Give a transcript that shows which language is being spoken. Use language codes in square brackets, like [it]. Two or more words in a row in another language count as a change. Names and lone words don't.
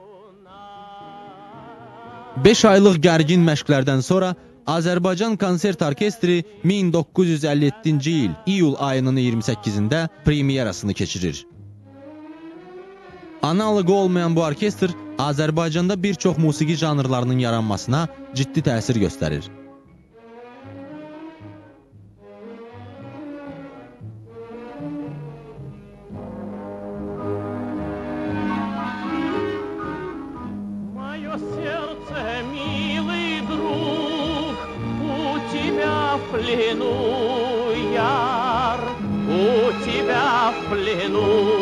[az] 5 aylıq gərgin məşqlərdən sonra Azərbaycan Konsert Orkestri 1957-ci il iyul ayının 28-də premyerasını keçirir. Analogu olmayan bu orkestr Azərbaycanda bir çox musiqi janrlarının yaranmasına ciddi təsir göstərir. [ru] Мое сердце, милый друг, у тебя в плену яр, у тебя в плену.